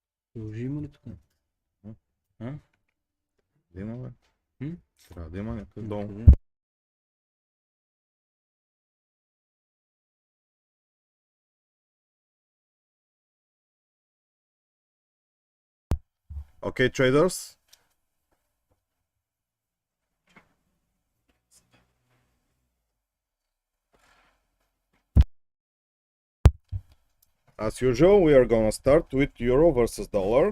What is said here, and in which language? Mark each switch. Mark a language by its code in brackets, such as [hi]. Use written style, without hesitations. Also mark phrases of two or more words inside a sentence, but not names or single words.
[bg] Продължим ли тук? А? Да има, бе. Трябва да има някъде долу. Къде? [en] Okay, traders. As usual, we are gonna start with euro versus dollar.